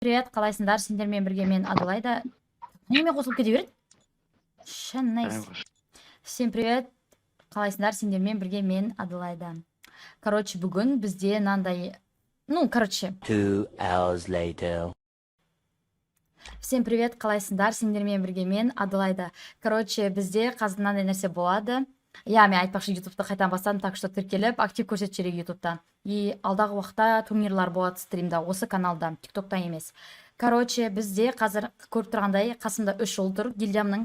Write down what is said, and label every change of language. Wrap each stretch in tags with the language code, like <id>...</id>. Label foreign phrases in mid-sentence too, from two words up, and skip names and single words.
<kk>Привет, қалайсыңдар? Сендермен бірге мен Адылайда. Неме қосылып кете береді?</kk> <ru>Найс. Всем привет.</ru> <kk>Қалайсыңдар? Сендермен бірге мен Адылайда. Короче, бүгін бізде мынандай,</kk> <en>2 hours later.</en> <ru>Всем привет,</ru> <kk>қалайсыңдар? Сендермен бірге мен Адылайда. Короче, бізде қазір мынандай нәрсе болады. Я, мен айтпақшы ютубты қайтан бастадым,</kk> <ru>так что</ru> <kk>тіркеліп, актив көрсетіп жүрейік ютубтан. И алдағы уақытта турнирлар болады стримда, осы каналда, тиктокта емес. Короче, бізде қазір көріп тұрғандай қасымда 3 ұл тұр, гильдиямның.</kk>